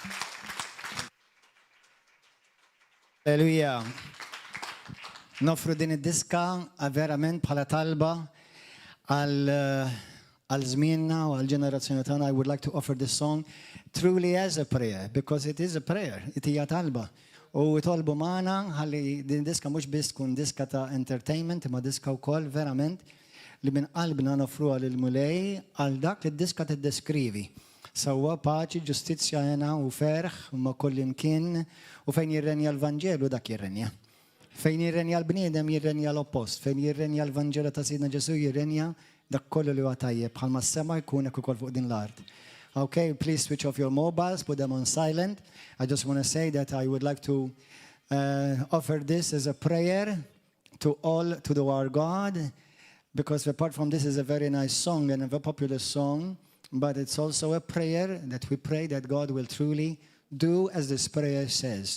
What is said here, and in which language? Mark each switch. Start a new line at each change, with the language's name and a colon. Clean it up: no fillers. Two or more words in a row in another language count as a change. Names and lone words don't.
Maltese: Alleluja. Nofru din id-diska verament bħala talba għal żmienna u għal ġenerazzjoni tagħna.
English: I would like to offer this song truly as a prayer, because it is a prayer, it
Maltese: hija talba. U tolbu magħna ħalli din diska mhux biss tkun diska ta' entertainment, imma diska wkoll verament li minn qalbna nofruha lil mulej għal dak li d-diska tiddeskrivi. Sewwa paċi, ġustizzja hena u ferħ ma' kull imkien u fejn jirrenja l-Vanġelu dak jirrenja. Fejn jirrenja l-bniedem jirrenja l-oppost, fejn jirrenja l-Vanġelu ta' Sidna Ġesu jirrenja dak kollu li huwa tajjeb bħalma s-sema jkun hekk ukoll fuq din l-art.
English: Okay, please switch off your mobiles, put them on silent. I just want to say that I would like to offer this as a prayer to our God, because apart from this is a very nice song and a very popular song, but it's also a prayer that we pray that God will truly do as this prayer says.